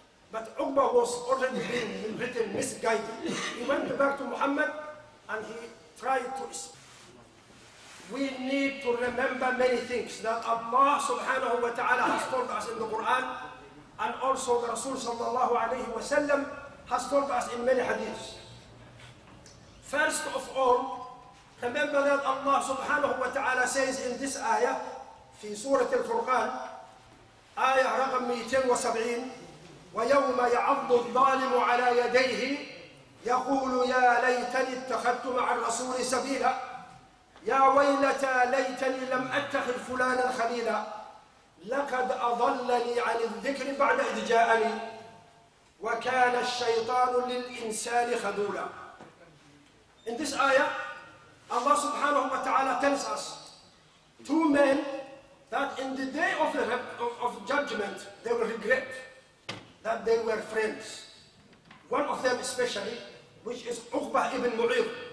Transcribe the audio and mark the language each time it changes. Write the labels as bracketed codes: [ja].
[en] But Uqba was already being written misguided. He went back to Muhammad and he tried to speak. We need to remember many things that Allah subhanahu wa ta'ala has told us in the Quran. And also the Rasul sallallahu alayhi wa sallam has told us in many hadiths. First of all, remember that Allah subhanahu wa ta'ala says in this ayah, [ar] في سورة الفرقان, آية رقم 270, ويوم يعض الظالم على يديه يقول يا ليتني اتخذت مع الرسول سبيلا يا ويلتى ليتني لم أتخذ فلانا خليلا لقد أضلني عن الذكر بعد إذ جاءني وكان الشيطان للإنسان خذولا. [en] In this ayah, Allah subhanahu wa ta'ala tells us two men that in the day of judgment they will regret that they were friends. One of them especially, which is Uqba ibn Mu'id.